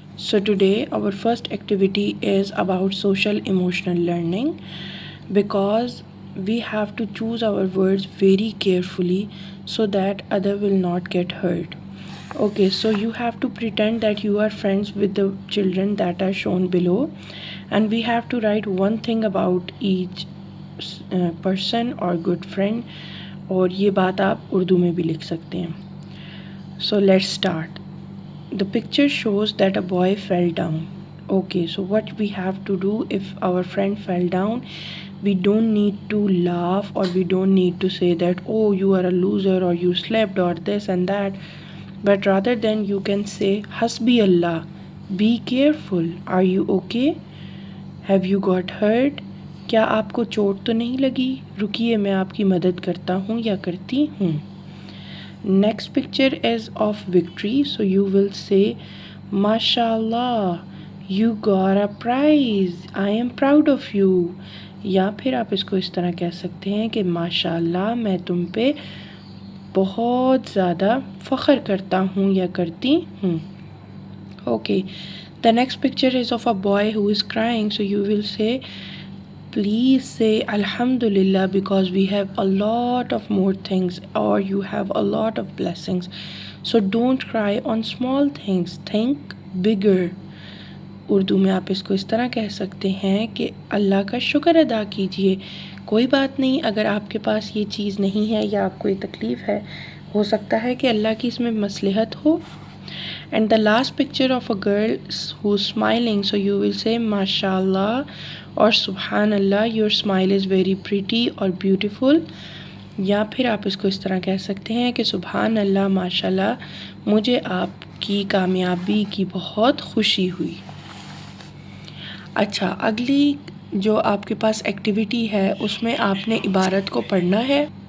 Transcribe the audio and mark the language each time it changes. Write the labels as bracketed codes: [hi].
[en] So today our first activity is about social emotional learning, because we have to choose our words very carefully so that other will not get hurt. Okay, so you have to pretend that you are friends with the children that are shown below, and we have to write one thing about each person or good friend. [ur] اور یہ بات آپ اردو میں بھی لکھ سکتے ہیں. [en] So let's start. The picture shows that a boy fell down. Okay, so what we have to do if our friend fell down, we don't need to laugh or we don't need to say that, oh, you are a loser or you slept or this and that. But rather than you can say, Hasbi Allah, be careful, are you okay? Have you got hurt? [ur] کیا آپ کو چوٹ تو نہیں لگی؟ رکیے میں آپ کی مدد کرتا ہوں یا کرتی ہوں. [en] Next picture is of victory. So you will say ماشاء اللہ you got a prize, I am proud of you. [ur] یا پھر آپ اس کو اس طرح کہہ سکتے ہیں کہ ماشاء اللہ میں تم پہ بہت زیادہ فخر کرتا ہوں یا کرتی ہوں. [en] Okay, the next picture is of a boy who is crying. So you will say, please say Alhamdulillah because we have a lot of more things, or you have a lot of blessings. So don't cry on small things, think bigger. [ur] Urdu میں آپ اس کو اس طرح کہہ سکتے ہیں کہ اللہ کا شکر ادا کیجئے. کوئی بات نہیں اگر آپ کے پاس یہ چیز نہیں ہے یا آپ کو یہ تکلیف ہے، ہو سکتا ہے کہ اللہ کی اس میں مصلحت ہو. [en] And the last picture of a girl who's smiling. So you will say MashaAllah or Subhanallah, your smile is very pretty or beautiful. [ur] یا پھر آپ اس کو اس طرح کہہ سکتے ہیں کہ سبحان اللہ ماشاءاللہ مجھے آپ کی کامیابی کی بہت خوشی ہوئی. اچھا، اگلی جو آپ کے پاس ایکٹیویٹی ہے اس میں آپ نے عبارت کو پڑھنا ہے.